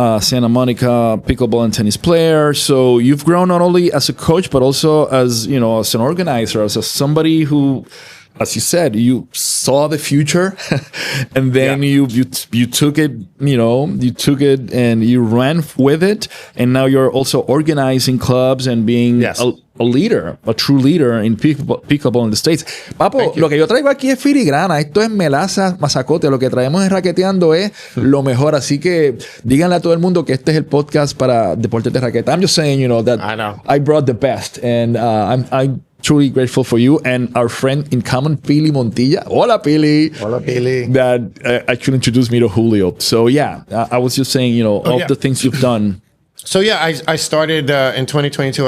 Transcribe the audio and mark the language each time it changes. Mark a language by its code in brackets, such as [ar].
[en] Santa Monica pickleball and tennis player. So you've grown not only as a coach but also as as an organizer, as somebody who, as you said, you saw the future, and then you took it, you took it and you ran with it, and now you're also organizing clubs and being a leader, a true leader in pickleball in the States. [es] Papo, lo que yo traigo aquí es filigrana, esto es melaza, mazacote, lo que traemos en Raqueteando es lo mejor, así que díganle a todo el mundo que este es el podcast para deportes de raqueta. [en] I'm just saying, that I brought the best, and I'm truly grateful for you and our friend in common, Pili Montilla. [es] Hola, Pili. Hola, Pili. [en] That actually introduced me to Julio. So I was just saying, the things you've done. So I started in 2022.